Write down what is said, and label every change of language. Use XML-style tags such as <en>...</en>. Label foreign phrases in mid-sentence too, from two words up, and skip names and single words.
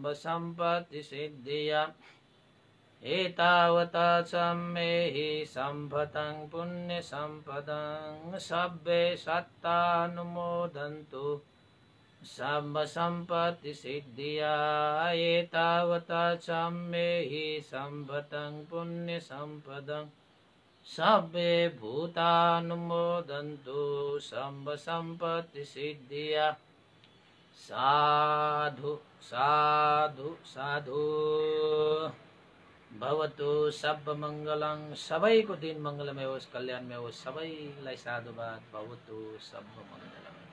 <pi>सम्पत्ति सिद्धिया एतावता सम्मेहि सम्पतं पुण्य सम्पदं सर्वे सत्तानुमोदन्तु सर्व सम्पत्ति सिद्धिया एतावता सम्मेहि सम्पतं पुण्य सम्पदं सर्वे भूतानुमोदन्तु सर्व सम्पत्ति सिद्धिया। साधु साधु साधु। भवतु सब मंगलं,</pi> <ne>सबैको दिन मंगलमय होस्, कल्याणमय होस्, सबैलाई साधुवाद।</ne> <pi>भवतु सब मंगलम।</pi>